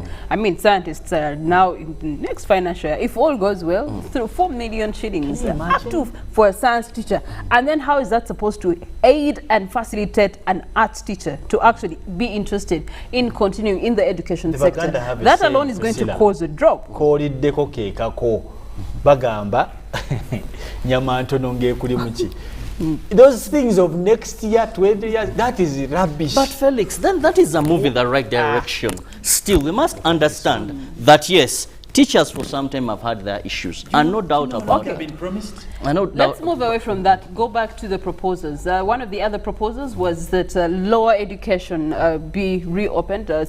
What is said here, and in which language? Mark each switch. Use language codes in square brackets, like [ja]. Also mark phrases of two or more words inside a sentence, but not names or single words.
[en] I mean, scientists are now in the next financial year, if all goes well, through 4 million shillings up to for a science teacher. And then how is that supposed to aid and facilitate an arts teacher to actually be interested in continuing in the education sector? That alone is going to cause a drop. [lg] Bagamba Nyonyintono ngekuli muki. [en] Those things of next year, 20 years, that is rubbish. But Felix, then that is a move in the right direction. Still, we must understand that yes, Teachers for some time have had their issues, and no doubt about Okay. it. Been promised. I know. Let's move away from that. Go back to the proposals. One of the other proposals was that lower education be reopened.